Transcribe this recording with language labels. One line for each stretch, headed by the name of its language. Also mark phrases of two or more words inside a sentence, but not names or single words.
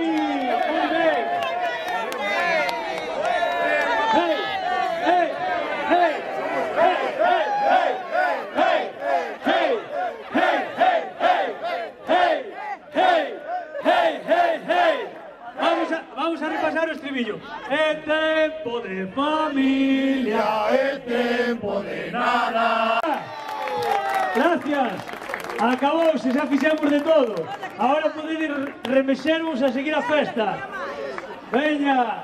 Spanish: ¡Muy bien! ¡Hey! ¡Hey! ¡Hey! ¡Hey! ¡Hey! ¡Hey! ¡Hey! ¡Hey! ¡Hey! ¡Hey! ¡Hey! ¡Hey! ¡Hey!
Galician: Vamos a repasar o estribillo. É tempo de familia, é tempo de nada. Gracias. Acabouse, xa fixemos de todo. Agora podedes remexervos a seguir a festa. Veña.